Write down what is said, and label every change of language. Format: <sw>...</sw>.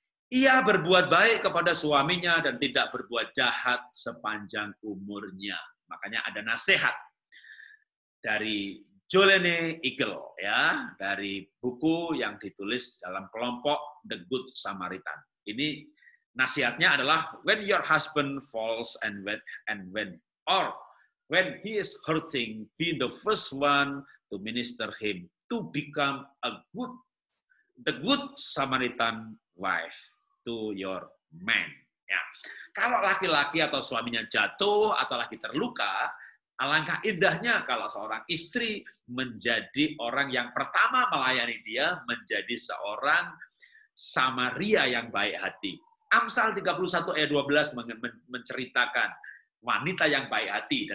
<id>Ia berbuat baik kepada suaminya dan tidak berbuat jahat sepanjang umurnya. Makanya ada nasihat dari Jolene Eagle, ya, dari buku yang ditulis dalam kelompok The Good Samaritan. Ini nasihatnya adalah</id> <en>when your husband falls and when he is hurting, be the first one to minister him to become the good Samaritan wife to your man.</en> <id>Ya. Kalau laki-laki atau suaminya jatuh atau lagi terluka, alangkah indahnya kalau seorang istri menjadi orang yang pertama melayani dia, menjadi seorang Samaria yang baik hati. Amsal 31 ayat 12 menceritakan wanita yang baik hati.</id>